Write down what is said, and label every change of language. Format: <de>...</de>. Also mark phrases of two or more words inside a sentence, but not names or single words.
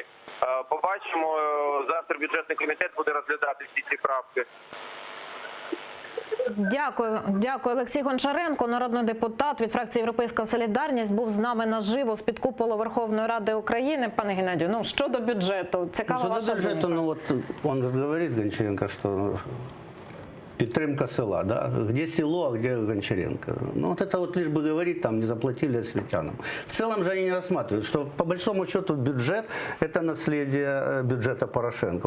<uk>Побачимо, завтра бюджетний комітет буде розглядати всі ці правки. Дякую. Олексій Гончаренко, народний депутат від фракції «Європейська солідарність», був з нами наживо з-під куполу Верховної Ради України. Пане Геннадію, щодо бюджету, цікава ваша думка.</uk> <ru>Он же говорит, Гончаренко, что</ru> <uk>підтримка села,</uk> <ru>да? Где село, а где Гончаренко? Это лишь бы говорить, там не заплатили осветянам. В целом же они не рассматривают, что по большому счету бюджет – это наследие бюджета Порошенко.</ru>